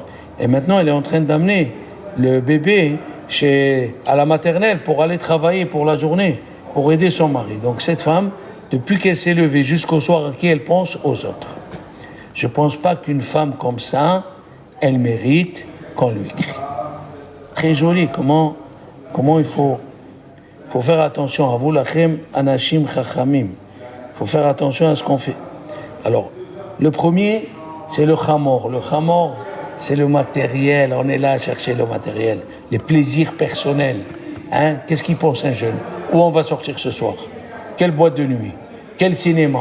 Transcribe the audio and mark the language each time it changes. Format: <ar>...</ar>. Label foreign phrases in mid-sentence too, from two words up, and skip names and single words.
<fr>Et maintenant, elle est en train d'amener le bébé à la maternelle pour aller travailler pour la journée, pour aider son mari. Donc cette femme, depuis qu'elle s'est levée jusqu'au soir, à qui elle pense? Aux autres. Je ne pense pas qu'une femme comme ça, elle mérite qu'on lui crie. Très joli, comment il faut faire attention à vous,</fr> <he>לכם אנשים חכמים.</he> <fr>Il faut faire attention à ce qu'on fait. Alors, le premier, c'est le chamor. Le chamor, c'est le matériel. On est là à chercher le matériel, les plaisirs personnels. Hein? Qu'est-ce qu'il pense un jeune? Où on va sortir ce soir? Quelle boîte de nuit? Quel cinéma?</fr>